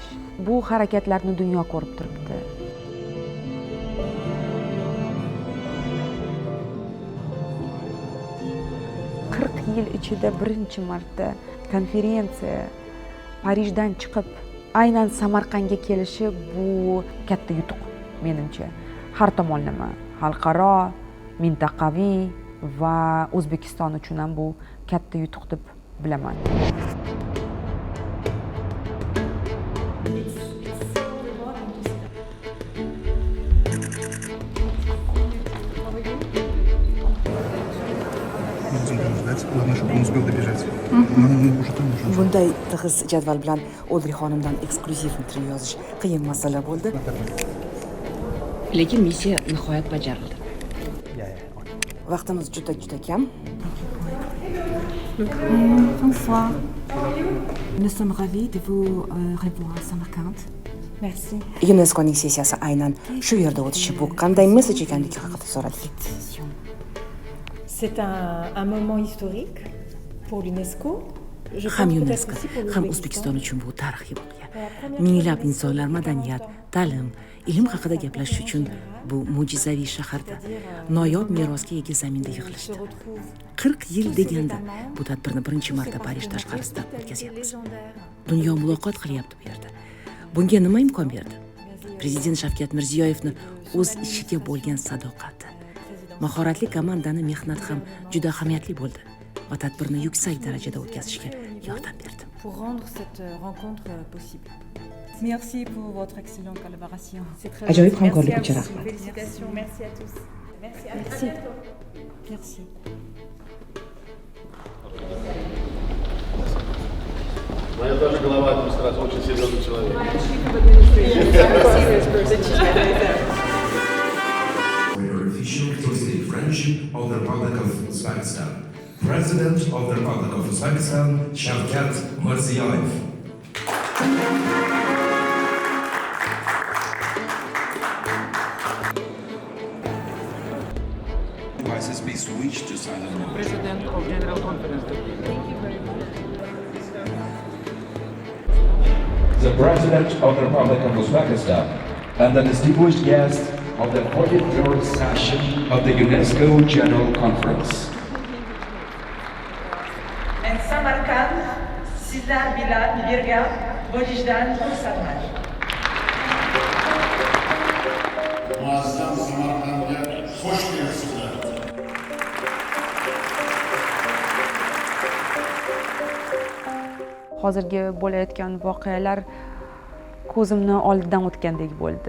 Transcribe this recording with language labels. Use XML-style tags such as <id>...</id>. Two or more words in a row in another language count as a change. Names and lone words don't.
<uz>Bu harakatlarni dunyo ko'rib turibdi. Yil ichida birinchi marta konferensiya Parijdan chiqib aynan Samarqandga kelishi bu katta yutuq menimcha. Har tomonlama, xalqaro, mintaqaviy va O'zbekiston uchun ham bu katta yutuq deb bilaman.</uz> <ru>Главное, чтобы он успел добежать. Нам уже там нужно.</ru> <uz>Bunday tig'iz jadval bilan Odri xonimdan eksklyuziv intervyu yozish qiyin masala bo'ldi. Lekin missiya nihoyat bajarildi. Vaqtimiz juda kam.</uz> <fr>Bonsoir. Nous sommes ravis de vous revoir à Samarkand. Merci.</fr> <uz>UNESCOning sessiyasi aynan shu yerda o'tishi bu qanday mesaj ekanligi haqida so'radik.</uz> <fr>C'est un moment historique pour l'UNESCO.</fr> <uz>Ham UNESCO, ham O'zbekiston uchun bu tarixiy voqea. Minglab insonlar madaniyat, ta'lim, ilm haqida gaplashish uchun bu mo'jizaviy shaharda, noyob merosga ega zaminda yig'ilishdi. 40 yil deganda bu tadbirni birinchi marta Parij tashqarisida o'tkazyapmiz. Dunyo muloqot qilyapti bu yerda. Bunga nima imkon berdi? Prezident Shavkat Mirziyoyevning o'z ishiga bo'lgan sadoqati. Mahoratli komandani mehnat ham juda ahamiyatli bo'ldi va tadbirni yuksak darajada o'tkazishga yordam berdi.</uz> <fr>Pour rendre cette rencontre possible. Merci pour votre excellente collaboration.</fr> <uz>Ajoyib hamkorlik uchun rahmat.</uz> <fr>Félicitations, merci à tous. Merci. Merci.</fr> <ru>Моя тоже голова администрации, очень серьезный человек.</ru> <en>Official touristic friendship of the Republic of Uzbekistan. President of the Republic of Uzbekistan, Shavkat Mirziyoyev. Devices be switched to silent mode. President of General Conference. The President of the Republic of Uzbekistan and the distinguished guest of the 43rd session of the UNESCO General Conference.</en> <uz>En Samarkand sizler bilan birga bo'lishdan xursandman. muazzam Samarqandga xush kelibsizlar. Hozirgi bo'layotgan voqealar ko'zimni oldidan o'tgandek bo'ldi.</uz>